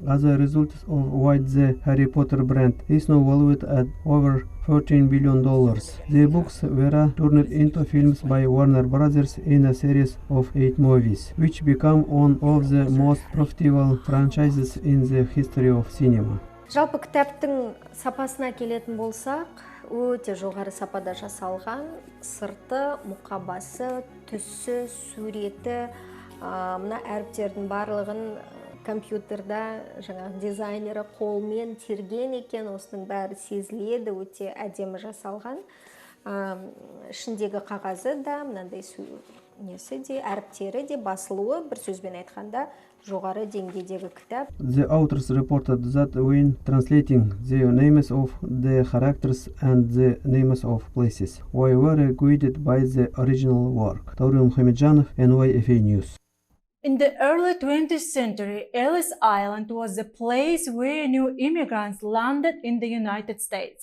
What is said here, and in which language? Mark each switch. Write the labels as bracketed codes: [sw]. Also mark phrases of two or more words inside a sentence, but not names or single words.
[en] As a result of which the Harry Potter brand is now valued at over $14 billion. The books were turned into films by Warner Brothers in a series of 8 movies, which become one of the most profitable franchises in the history of cinema. [kk] Жалпы кітаптың сапасына келетін болсақ, өте жоғары сапада жасалған, сырты, мұқабасы, түсі, суреті, мына әріптердің барлығын компьютерда жаңағы дизайнері қолмен терген екен, осының бәрі сезіледі, өте әдемі жасалған. Ішіндегі қағазы да, мынандай несі де, әріптері де, басылуы, бір сөзбен айтқанда, жоғары деңгейдегі кітап. [en] The authors reported that when translating the names of the characters and the names of places, we were guided by the original work. Dauren Muhammadjanov, NYFA News. In the early 20th century, Ellis Island was the place where new immigrants landed in the United States.